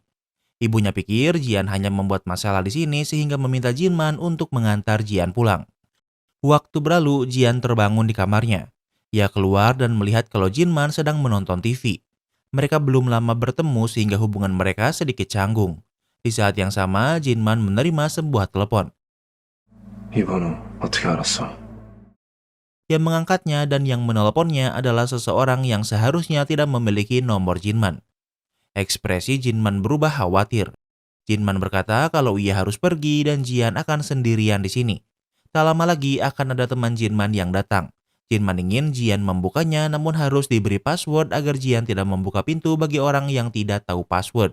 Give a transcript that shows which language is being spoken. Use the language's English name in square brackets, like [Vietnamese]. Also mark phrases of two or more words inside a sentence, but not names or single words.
[Indonesian] Ibunya pikir Jian hanya membuat masalah di sini sehingga meminta Jinman untuk mengantar Jian pulang. Waktu berlalu, Jian terbangun di kamarnya. Ia keluar dan melihat kalau Jinman sedang menonton TV. Mereka belum lama bertemu sehingga hubungan mereka sedikit canggung. Di saat yang sama, Jinman menerima sebuah telepon. [Korean] 이 번호 어떻게 알았어? [Indonesian] Yang mengangkatnya dan yang menelponnya adalah seseorang yang seharusnya tidak memiliki nomor Jinman. Ekspresi Jinman berubah khawatir. Jinman berkata kalau ia harus pergi dan Jian akan sendirian di sini. Tak lama lagi akan ada teman Jinman yang datang. Jinman ingin Jian membukanya namun harus diberi password agar Jian tidak membuka pintu bagi orang yang tidak tahu password.